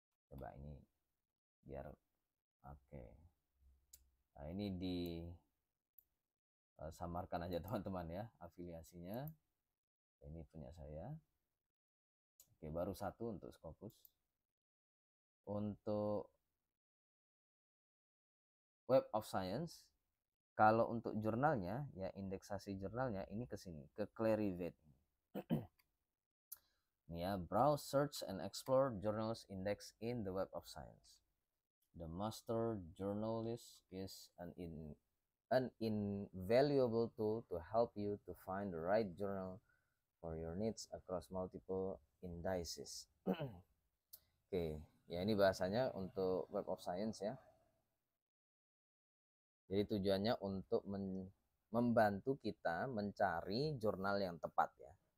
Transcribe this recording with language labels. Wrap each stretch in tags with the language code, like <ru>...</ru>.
<id>Coba ini biar oke. Nah ini samarkan aja teman-teman ya afiliasinya. Ini punya saya. Oke, baru satu untuk Scopus. Untuk Web of Science, kalau untuk jurnalnya ya, indeksasi jurnalnya ini ke sini, ke Clarivate.</id> <en>Ya, browse, search, and explore journals index in the Web of Science. The master journalist is an invaluable tool to help you to find the right journal for your needs across multiple indices.</en> <id>Oke, ya ini bahasanya untuk Web of Science ya. Jadi tujuannya untuk membantu kita mencari jurnal yang tepat ya.</id>